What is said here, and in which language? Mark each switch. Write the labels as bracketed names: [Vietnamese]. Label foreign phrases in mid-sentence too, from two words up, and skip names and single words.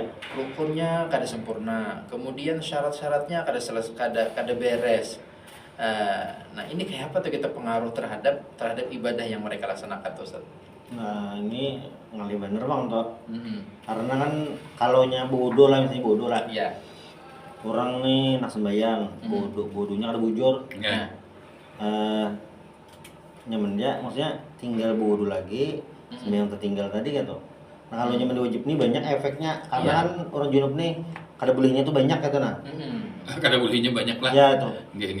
[Banjar] Rukunnya kada sempurna, kemudian syarat-syaratnya kada beres. Nah, ini kayak apa tuh kita pengaruh terhadap ibadah yang mereka laksanakan tuh Ustaz? Nah, ini ngali bener Bang toh. Karena kan kalaunya bodoh lah, misalnya bodoh lah. Iya. Orang nih nak sembayang, bodohnya ada bujur. nyaman dia maksudnya tinggal wudu lagi sembahyang tertinggal tadi gitu. Nah kalau nyaman wajib nih banyak efeknya karena kan orang junub nih kada bolehnya tuh banyak gitu nah. Kada bolehnya banyak lah. Ya itu. Nggih.